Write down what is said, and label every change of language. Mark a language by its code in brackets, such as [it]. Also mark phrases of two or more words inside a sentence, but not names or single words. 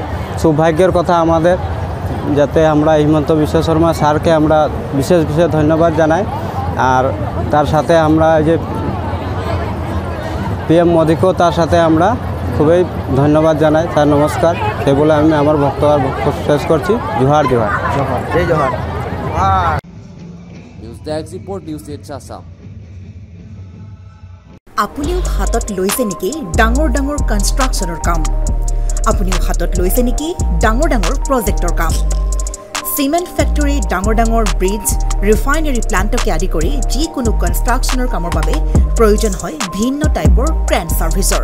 [bn] সৌভাগ্যের কথা আমাদের, যাতে আমরা হিমন্ত বিশ্ব শর্মা স্যারকে আমরা বিশেষ বিশেষ ধন্যবাদ জানাই। আর তার সাথে আমরা যে PM মোদীকেও তার সাথে আমরা খুবই ধন্যবাদ জানাই। স্যার নমস্কার, সে বলে আমি আমার বক্তব্য শেষ করছি। জোহার জোহার [as] জোহার জয় জোহার। [en] news desk report, [as] নিউজ 8 আছাম। আপুনিও হাতত লৈছে নেকি ডাঙৰ ডাঙৰ কনষ্ট্ৰাকশ্যনৰ কাম? আপুনিও হাতত লৈছে নেকি ডাঙৰ ডাঙৰ প্ৰজেক্টৰ কাম? [en] cement factory, [as] ডাঙৰ ডাঙৰ ব্ৰিজ, [en] refinery plant [as] আদি কৰি যিকোনো কনষ্ট্ৰাকশ্যনৰ কামৰ বাবে প্ৰয়োজন হয় ভিন্ন টাইপৰ [en] crane service.